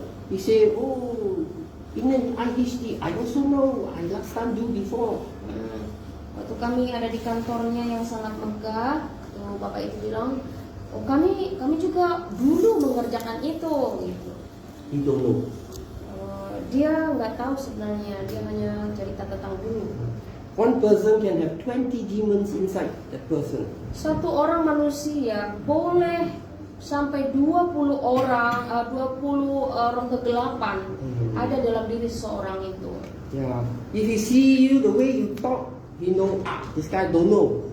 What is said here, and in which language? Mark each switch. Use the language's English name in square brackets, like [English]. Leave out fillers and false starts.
[English] He say, oh, in an IHD, I also know. I last time do before. [Indonesian] Waktu kami ada di kantornya yang sangat megah, tuh Bapak itu bilang, oh kami juga dulu mengerjakan itu, gitu. [English] You don't know. [Indonesian] Dia nggak tahu sebenarnya, dia hanya cerita tentang dulu. [English] One person can have 20 demons inside that person. [Indonesian] Satu orang manusia boleh sampai 20 orang kegelapan ada dalam diri seorang itu. [English] Yeah. If he see you the way you talk, he know, this guy don't know.